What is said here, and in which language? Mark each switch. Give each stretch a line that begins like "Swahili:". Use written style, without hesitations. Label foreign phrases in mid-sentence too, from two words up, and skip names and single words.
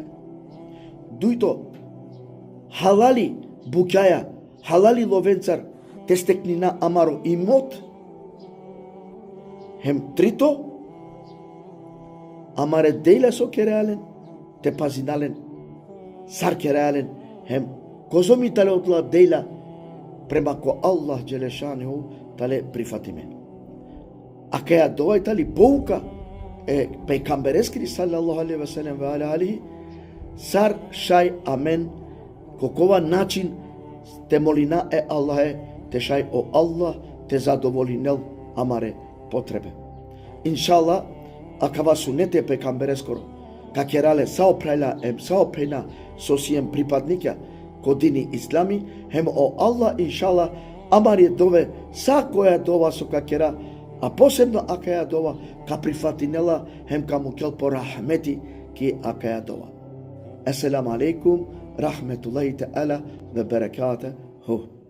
Romany: Дујто, халали букјаја, халали ловенцар, те стекнина амаро имот, хем трито, амаре дејла со кереален, те пазинален, сар кереален, хем козоми тале отла дејла, према ко Аллах джелешанеху тале прифатиме. А каја довај тали поука, е пейкамберескри
Arabic: صلى الله عليه وسلم وعلى آله,
Romany: сар шај амен, кокова начин те молина е Аллах те шај о Аллах те задоволинел амаре потребе. Иншаллах, акава сунете пекамберескоро, какерале саопрена сосием припадника кодини ислами, хем о Аллах иншалла, амари дове са која дова со какера, а посебно ака ја дова ка прифатинела, хем ка му кел по рахмети ки ака ја дова.
Arabic: السلام عليكم رحمة الله تعالى وبركاته.